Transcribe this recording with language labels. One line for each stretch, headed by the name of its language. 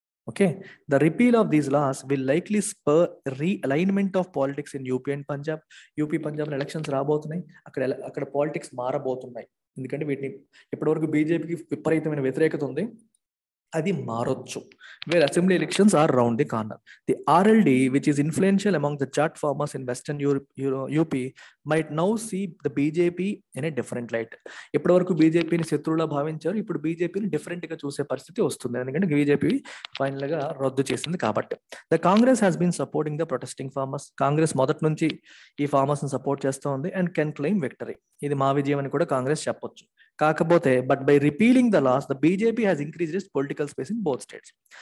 English: Okay, the repeal of these laws will likely spur realignment of politics in UP and Punjab.
Telugu: UP, పంజాబ్లో elections రాబోతున్నాయి, అక్కడ politics మారబోతున్నాయి. ఎందుకంటే వీటిని ఇప్పటివరకు బీజేపీకి విపరీతమైన వ్యతిరేకత ఉంది, అది మారొచ్చు.
English: Where assembly elections are round the corner. The RLD, which is influential among the Jat farmers in Western UP, might now see the BJP in a different light.
Telugu: ఇప్పటి వరకు బీజేపీని శత్రువులా భావించారు, ఇప్పుడు బీజేపీని డిఫరెంట్ గా చూసే పరిస్థితి వస్తుంది. ఎందుకంటే బీజేపీ ఫైనల్ గా రద్దు చేసింది కాబట్టి.
English: The Congress has been supporting the protesting farmers.
Telugu: Congress మొదటి నుంచి ఈ ఫార్మర్స్ ని సపోర్ట్ చేస్తూ ఉంది,
English: And can claim victory.
Telugu: ఇది మా విజయం అని కూడా కాంగ్రెస్ చెప్పొచ్చు. కాకపోతే
English: But by repealing the laws, the BJP has increased its political space in both states.